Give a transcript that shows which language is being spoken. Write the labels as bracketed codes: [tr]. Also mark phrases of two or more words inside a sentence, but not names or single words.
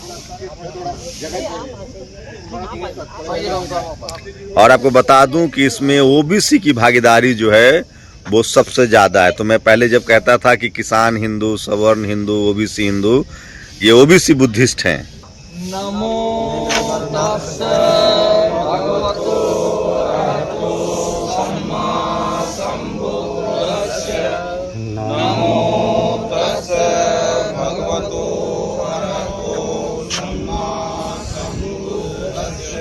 [hi] और आपको बता दूं कि इसमें OBC की भागीदारी जो है वो सबसे ज़्यादा है। तो मैं पहले जब कहता था कि किसान हिंदू, सवर्ण हिंदू, OBC हिंदू, ये OBC बुद्धिस्ट हैं। [pi] नमो तस्स भगवतो अरहतो सम्मा सम्बुद्धस्स। नमो तस्स भगवतो अरहतो सम्मा सम्बुद्धस्स।